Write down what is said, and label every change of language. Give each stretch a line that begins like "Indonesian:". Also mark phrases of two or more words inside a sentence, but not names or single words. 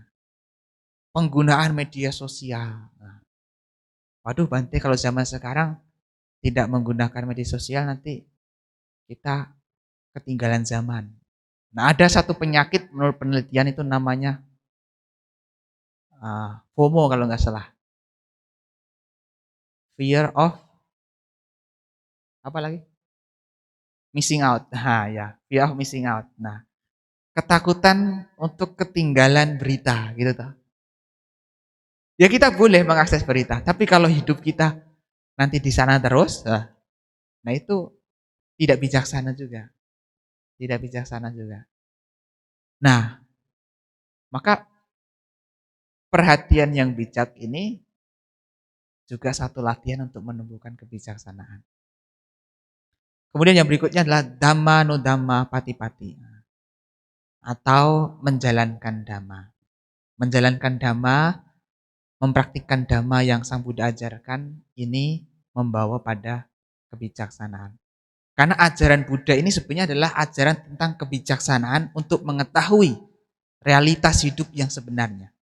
Indonesian: Penggunaan media sosial. Nah, waduh Bante, kalau zaman sekarang tidak menggunakan media sosial nanti kita ketinggalan zaman. Nah ada satu penyakit menurut penelitian itu namanya FOMO kalau nggak salah.
English: Fear of
Indonesian: apa lagi?
English: Missing out.
Indonesian: Nah ya,
English: fear of missing out.
Indonesian: Nah, ketakutan untuk ketinggalan berita gitu toh. Ya kita boleh mengakses berita, tapi kalau hidup kita nanti di sana terus, nah itu tidak bijaksana juga. Tidak bijaksana juga. Nah, maka perhatian yang bijak ini juga satu latihan untuk menumbuhkan kebijaksanaan. Kemudian yang berikutnya adalah
Pali: dhamma no dhamma pati-pati
Indonesian: atau menjalankan dhamma. Menjalankan dhamma, mempraktikkan dhamma yang Sang Buddha ajarkan ini membawa pada kebijaksanaan. Karena ajaran Buddha ini sebenarnya adalah ajaran tentang kebijaksanaan untuk mengetahui realitas hidup yang sebenarnya.